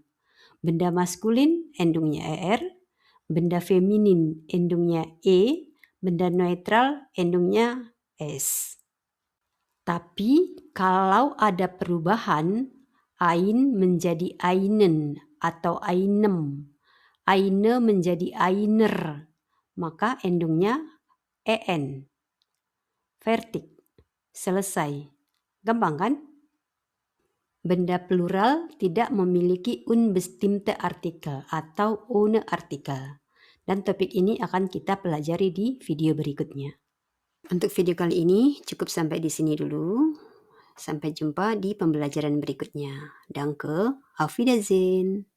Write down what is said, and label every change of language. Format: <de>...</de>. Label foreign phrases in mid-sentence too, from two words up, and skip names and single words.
<id>Benda maskulin endungnya er, benda feminin endungnya e, benda netral endungnya s. Tapi kalau ada perubahan, ein menjadi einen atau einem, eine menjadi einer, maka endungnya en.</id> <de>Fertig.</de> <id>Selesai. Gampang kan? Benda plural tidak memiliki</id> <de>unbestimmte Artikel</de> <id>atau</id> <de>ohne Artikel.</de> <id>Dan topik ini akan kita pelajari di video berikutnya. Untuk video kali ini cukup sampai di sini dulu. Sampai jumpa di pembelajaran berikutnya.</id> <de>Danke, auf Wiedersehen.</de>